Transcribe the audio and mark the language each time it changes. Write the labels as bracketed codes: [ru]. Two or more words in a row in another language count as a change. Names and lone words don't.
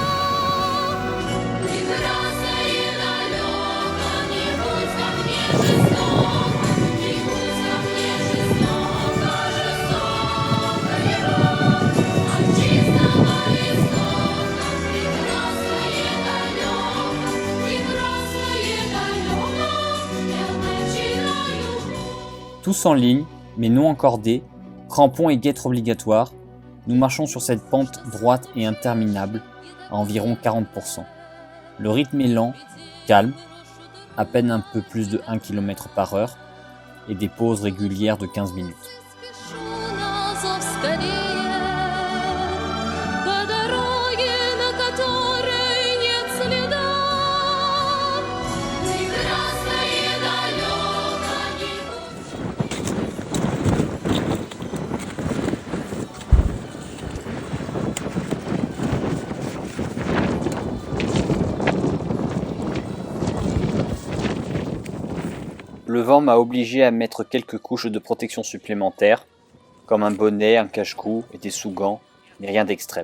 [ru] Прекрасное далеко, не будь ко мне жестоко, не будь ко мне жестоко, жестоко его. От чистого истока, прекрасное далеко, я начинаю. [fr] Tous en ligne, mais non encordés, crampons et guêtres obligatoires, nous marchons sur cette pente droite et interminable à environ 40%. Le rythme est lent, calme, à peine un peu plus de 1 km par heure et des pauses régulières de 15 minutes. [ru] Спешу на зов скорее, по дороге, на которой нет следа. Прекрасное далеко, не будь. [fr] Le vent m'a obligé à mettre quelques couches de protection supplémentaires, comme un bonnet, un cache-cou et des sous-gants, mais rien d'extrême.